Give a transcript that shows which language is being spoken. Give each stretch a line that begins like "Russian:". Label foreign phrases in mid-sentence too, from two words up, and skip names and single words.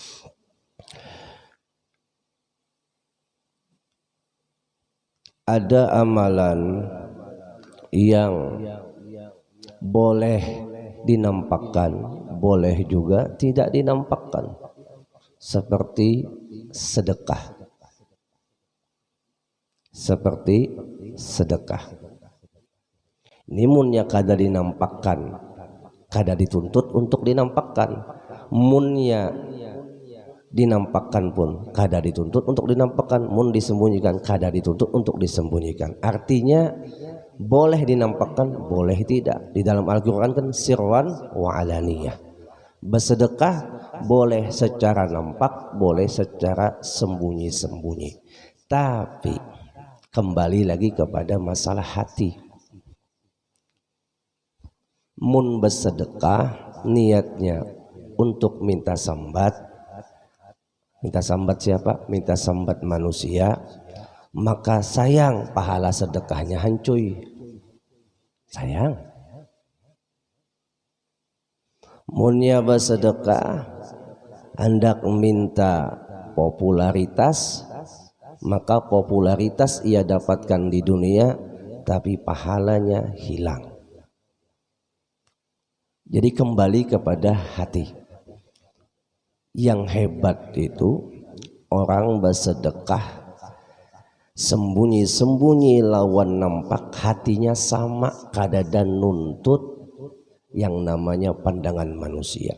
Indonesian: Ada amalan yang boleh dinampakkan, boleh juga tidak dinampakkan. Seperti sedekah. Seperti sedekah.
Banjar: Munnya kada dinampakkan, kada dituntut untuk dinampakkan. Munnya dinampakkan pun kada dituntut untuk dinampakkan. Mun disembunyikan kada dituntut untuk disembunyikan.
Indonesian: Artinya boleh dinampakkan, boleh tidak. Di dalam Al-Quran kan
Arabic: sirwan wa alaniyah.
Indonesian: Bersedekah boleh secara nampak, boleh secara sembunyi-sembunyi. Tapi kembali lagi kepada masalah hati.
Banjar: Mun bersedekah niatnya untuk minta sambat. Minta sambat siapa? Minta sambat manusia. Maka sayang pahala sedekahnya hancuy. Sayang. Munnya bersedekah hendak minta popularitas,
Indonesian: maka popularitas ia dapatkan di dunia tapi pahalanya hilang. Jadi kembali kepada hati.
Banjar: Yang hebat itu orang bersedekah sembunyi-sembunyi lawan nampak, hatinya sama, kada dan nuntut yang namanya pandangan manusia.